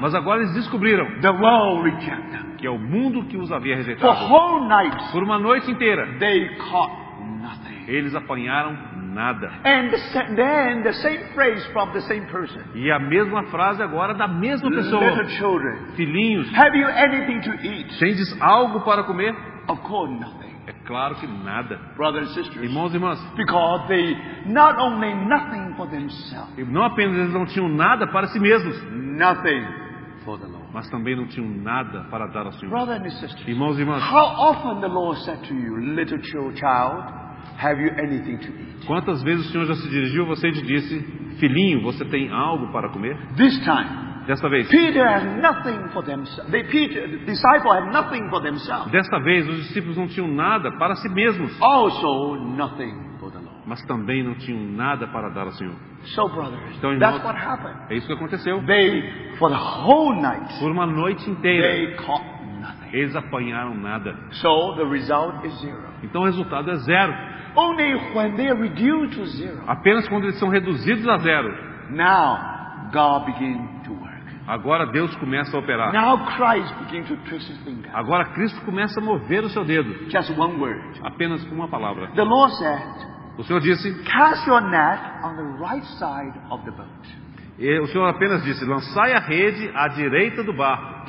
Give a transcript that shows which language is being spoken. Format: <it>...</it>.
<pt>Mas agora eles descobriram</pt> <en>the world reject them.</en> <pt>que é o mundo que os havia</pt> <en>For</en> <pt>rejeitado.</pt> <en>whole night,</en> <pt>Por uma noite inteira,</pt> <en>they caught nothing.</en> <pt>eles apanharam nada.</pt> <en>And then the same phrase from the same person.</en> <pt>E a mesma frase agora da mesma pessoa.</pt> <en>Little children,</en> <pt>Filhinhos,</pt> <en>have you anything to eat?</en> <pt>tendes algo para comer?</pt> <en>Of course, nothing.</en> <pt>É claro que nada.</pt> <en>Brothers and sisters,</en> <pt>Irmãos e irmãs,</pt> <en>because they not only nothing for themselves,</en> <pt>não apenas eles não tinham nada para si mesmos,</pt> <en>nothing for the Lord.</en> <pt>mas também não tinham nada para dar ao Senhor.</pt> <en>Brothers and sisters,</en> <pt>Irmãos e irmãs,</pt> <en>how often the Lord said to you, little child, have you anything to eat?</en> <pt>quantas vezes o Senhor já se dirigiu a você e te disse: filhinho, você tem algo para comer?</pt> <en>This time,</en> <pt>Desta vez,</pt> <en>Peter has nothing for themselves. The disciple had nothing for themselves.</en> <pt>desta vez os discípulos não tinham nada para si mesmos,</pt> <en>Also, nothing for the Lord.</en> <pt>mas também não tinham nada para dar ao Senhor.</pt> <en>So, brothers,</en> <pt>Então, irmãos,</pt> <en>that's what happened.</en> <pt>é isso que aconteceu.</pt> <en>They, for the whole night,</en> <pt>Por uma noite inteira,</pt> <en>they caught nothing.</en> <pt>eles apanharam nada.</pt> <en>So, the result is zero.</en> <pt>Então o resultado é zero.</pt> <en>Only when they are reduced to zero,</en> <pt>Apenas quando eles são reduzidos a zero,</pt> <en>now God begins to work.</en> <pt>agora Deus começa a operar.</pt> <en>Now Christ begins to twist his finger.</en> <pt>Agora Cristo começa a mover o seu dedo.</pt> <en>Just one word.</en> <pt>Apenas uma palavra.</pt> <en>The Lord said,</en> <pt>O Senhor disse,</pt> <en>cast your net on the right side of the boat.</en> <pt>o Senhor apenas disse: lançai a rede à direita do barco.</pt>